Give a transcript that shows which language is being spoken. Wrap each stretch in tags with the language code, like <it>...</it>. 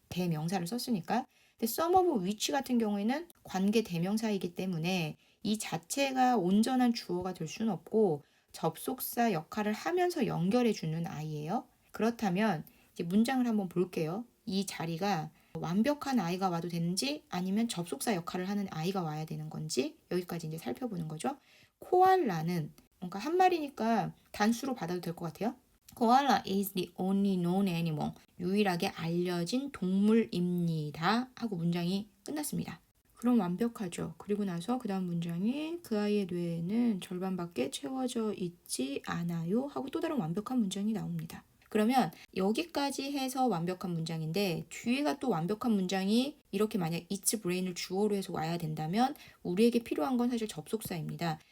<ko>대명사를 썼으니까. 근데</ko> <en>some of which</en> <ko>같은 경우에는 관계 대명사이기 때문에 이 자체가 온전한 주어가 될 수는 없고 접속사 역할을 하면서 연결해 주는 아이예요. 그렇다면 이제 문장을 한번 볼게요. 이 자리가 완벽한 아이가 와도 되는지 아니면 접속사 역할을 하는 아이가 와야 되는 건지 여기까지 이제 살펴보는 거죠. 코알라는 뭔가 한 마리니까 단수로 받아도 될 것 같아요.</ko> <en>Koala is the only known animal.</en> <ko>유일하게 알려진 동물입니다. 하고 문장이 끝났습니다. 그럼 완벽하죠. 그리고 나서 그 다음 문장이 그 아이의 뇌에는 절반밖에 채워져 있지 않아요. 하고 또 다른 완벽한 문장이 나옵니다. 그러면 여기까지 해서 완벽한 문장인데 뒤에가 또 완벽한 문장이 이렇게 만약 its brain을 주어로 해서 와야 된다면 우리에게 필요한 건 사실 접속사입니다.</ko>